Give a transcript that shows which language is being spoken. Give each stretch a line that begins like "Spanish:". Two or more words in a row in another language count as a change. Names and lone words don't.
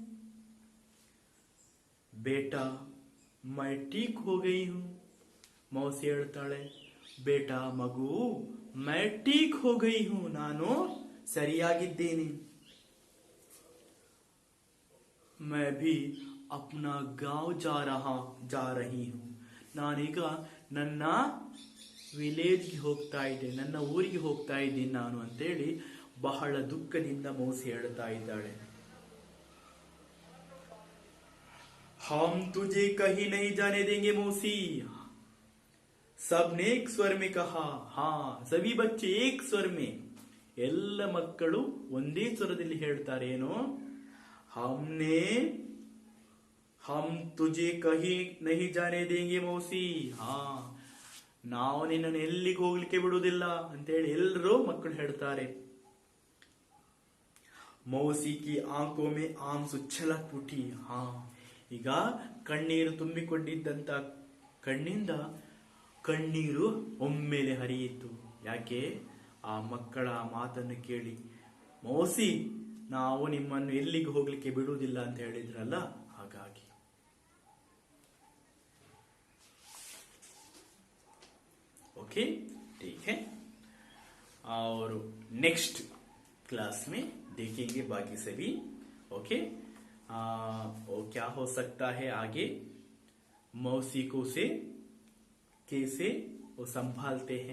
Hindi: बेटा मैं ठीक हो गई हूँ,
Kannada: ಮೌಸಿ ಹೇಳ್ತಾಳೆ,
Hindi: ಬೇಟಾ ಮಗು, मैं ठीक हो गई हूँ,
Kannada: ನಾನು ಸರಿಯಾಗಿದ್ದೇನೆ.
Hindi: मैं भी अपना गांव जा रही हूँ,
Kannada: ನಾನೀಗ ನನ್ನ ವಿಲೇಜ್ಗೆ ಹೋಗ್ತಾ ಇದ್ದೆ, ನನ್ನ ಊರಿಗೆ ಹೋಗ್ತಾ ಇದ್ದೀನಿ ನಾನು ಅಂತೇಳಿ ಬಹಳ ದುಃಖದಿಂದ ಮೌಸಿ ಹೇಳ್ತಾ ಇದ್ದಾಳೆ.
Hindi: हम तुझे कहीं नहीं जाने देंगे मौसी, सबने एक स्वर में कहा. हाँ, सभी बच्चे एक स्वर में,
Kannada: ಎಲ್ಲ ಮಕ್ಕಳು ಒಂದೇ ಸ್ವರದಲ್ಲಿ ಹೇಳ್ತಾರೆ, ಏನು?
Hindi: हम तुझे कहीं नहीं जाने देंगे मौसी,
Kannada: ಹಾ, ನಾವು ನಿನ್ನನ್ನು ಎಲ್ಲಿಗೆ ಹೋಗ್ಲಿಕ್ಕೆ ಬಿಡುವುದಿಲ್ಲ ಅಂತೇಳಿ ಎಲ್ಲರೂ ಮಕ್ಕಳು ಹೇಳ್ತಾರೆ.
Hindi: मौसी की आँखों में आँसू छलक उठी,
Kannada: ಹಾ, ಈಗ ಕಣ್ಣೀರು ತುಂಬಿಕೊಂಡಿದ್ದಂತ ಕಣ್ಣಿಂದ ಕಣ್ಣೀರು ಒಮ್ಮೆಲೆ ಹರಿಯಿತು. ಯಾಕೆ? ಆ ಮಕ್ಕಳ ಮಾತನ್ನು ಕೇಳಿ, ಮೌಸಿ ನಾವು ನಿಮ್ಮನ್ನು ಎಲ್ಲಿಗೆ ಹೋಗ್ಲಿಕ್ಕೆ ಬಿಡುವುದಿಲ್ಲ ಅಂತ ಹೇಳಿದ್ರಲ್ಲ, ಹಾಗಾಗಿ.
Hindi: ओके, ठीक है, और
English: next class
Hindi: में देखेंगे बाकी सभी. ओके, और क्या हो सकता है आगे, मौसी को से कैसे वो संभालते हैं.